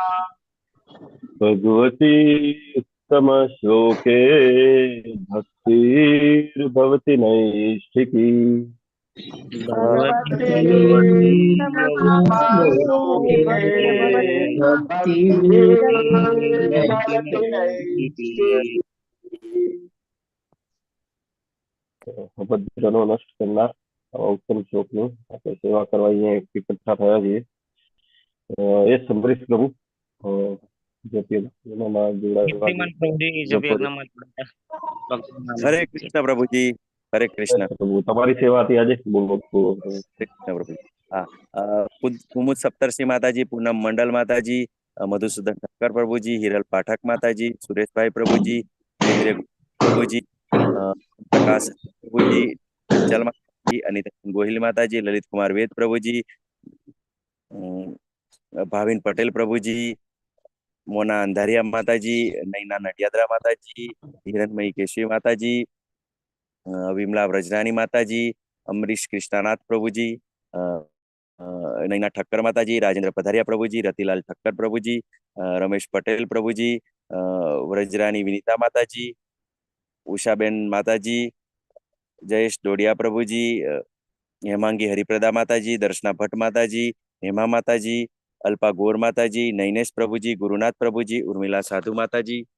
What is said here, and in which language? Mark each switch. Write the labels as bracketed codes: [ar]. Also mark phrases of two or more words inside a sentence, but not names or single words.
[sa] भगवती उत्तमश्लोके भक्तिर्भवति नैष्ठिकी। भगवती भगवते नमस्ते भक्तिर्भवति भक्ति [gu] અભદ્રનો નષ્ટ કરનાર આવા ઉત્તમ શ્લોકની આપણે સેવા કરવા અહીંયા એકઠા થયા છીએ. એ સંભરીશ પ્રભુ જેમાં જોડાયેલા છે. શ્રીમન પ્રભુજી જપો જપયજ્ઞમાં ભક્તોના [hi] हरे कृष्ण प्रभु जी। हरे कृष्ण। [gu] પ્રભુ તમારી સેવાથી આજે બોલો. [hi] हरे कृष्ण प्रभु जी। हाँ, कुमुद सप्तर्षि माता जी, पूनम मंडल माता जी, मधुसूदन ठक्कर प्रभु जी, हिरल पाठक माता जी, सुरेश भाई प्रभु जी, केंद्रीय प्रभु जी, प्रकाश प्रभु जी, चंचल माता जी, अनिता गोहिल माता जी, ललित कुमार वेद प्रभु जी, भाविन पटेल प्रभु जी, मोना अंधारिया माता जी, नैना नटियादरा माता जी, हिरणमयी केशवी माता जी, विमला व्रजरानी माता जी, अमरीश कृष्णानाथ प्रभु जी, नैना ठक्कर माता जी, राजेंद्र पधारिया प्रभु जी, रतिलाल ठक्कर प्रभु जी, रमेश पटेल प्रभु जी, व्रजरानी विनीता माता जी, उषाबेन माता जी, जयेश डोडिया प्रभु जी, हेमांगी हरिप्रदा माता जी, दर्शना भट्ट माता जी, हेमा माता जी, अल्पा गौर माता जी, नैनेश प्रभु जी, गुरुनाथ प्रभु जी, उर्मिला साधु माता जी,